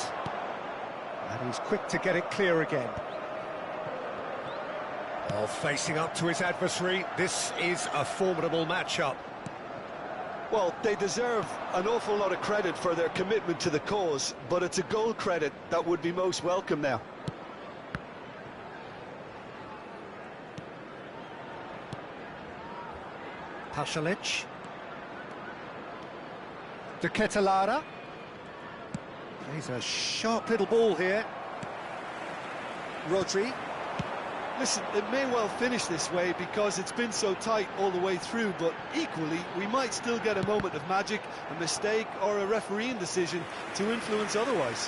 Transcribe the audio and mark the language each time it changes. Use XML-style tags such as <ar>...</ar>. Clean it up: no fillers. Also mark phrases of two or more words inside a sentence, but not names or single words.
<en>And he's quick to get it clear again. Well, facing up to his adversary, this is a formidable matchup. Well, they deserve an awful lot of credit for their commitment to the cause, but it's a goal credit that would be most welcome now. Pasalic. De Ketelaere. Plays a sharp little ball here. Rodri. Listen, it may well finish this way because it's been so tight all the way through, but equally, we might still get a moment of magic, a mistake or a refereeing decision to influence otherwise.</en>